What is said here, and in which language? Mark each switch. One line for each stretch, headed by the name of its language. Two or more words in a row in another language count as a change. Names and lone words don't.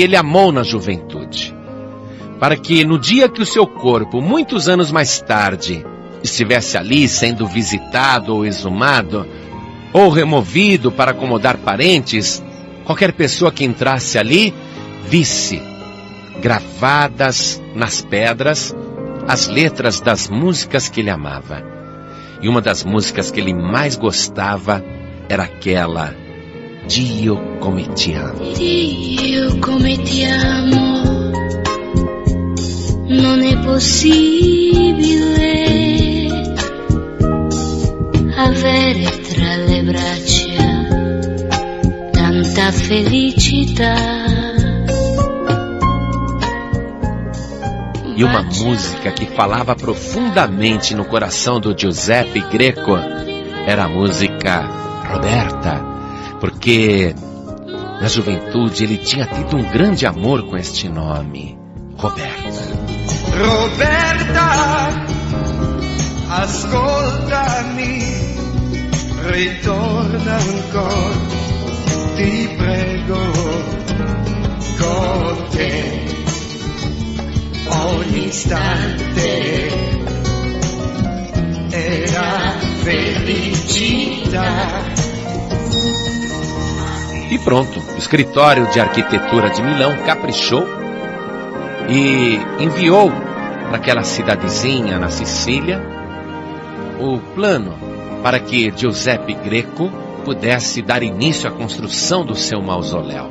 Portuguese: ele amou na juventude, para que no dia que o seu corpo, muitos anos mais tarde, estivesse ali sendo visitado ou exumado, ou removido para acomodar parentes, qualquer pessoa que entrasse ali visse gravadas nas pedras as letras das músicas que ele amava. E uma das músicas que ele mais gostava era aquela:
Italian: Dio come ti amo. Dio come ti amo, non è possibile avere tra le braccia tanta felicità.
Portuguese: E uma música que falava profundamente no coração do Giuseppe Greco era a música Roberta, porque na juventude ele tinha tido um grande amor com este nome, Roberta.
Italian: Roberta, ascoltami, ritorna ancora, ti prego, con te ogni istante era felicità.
Portuguese: E pronto, o escritório de arquitetura de Milão caprichou e enviou para aquela cidadezinha na Sicília o plano para que Giuseppe Greco pudesse dar início à construção do seu mausoléu.